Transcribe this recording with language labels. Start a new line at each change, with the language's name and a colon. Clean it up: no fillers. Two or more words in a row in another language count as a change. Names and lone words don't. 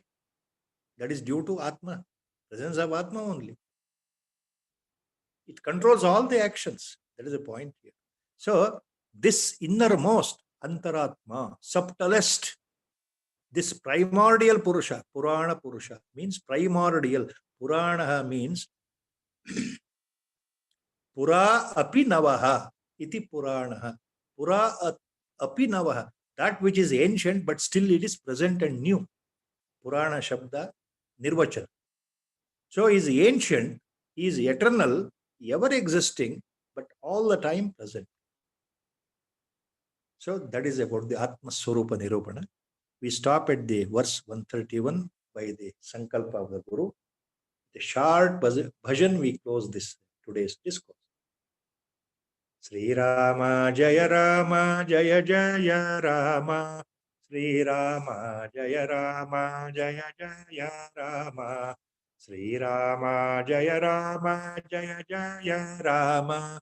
English: That is due to Atma, presence of Atma only. It controls all the actions. That is the point here. So, this innermost, Antaratma, subtlest, this primordial Purusha,
Sanskrit: Purana Purusha,
English: means primordial. Purana means
Sanskrit: Pura api navaha, iti Purana. Pura api navaha,
English: that which is ancient but still it is present and new.
Sanskrit: Purana Shabda Nirvachana.
English: So he is ancient, he is eternal, ever existing, but all the time present. So that is about the
Sanskrit: Atma Swarupa Nirupana.
English: We stop at the verse 131 by the Sankalpa of the Guru. The short bhajan we close this today's discourse.
Sanskrit: Sri Rama Jaya Rama Jaya Jaya Rama. Sri Rama Jaya Rama Jaya Jaya Rama. Sri Rama Jaya Rama Jaya Jaya Rama.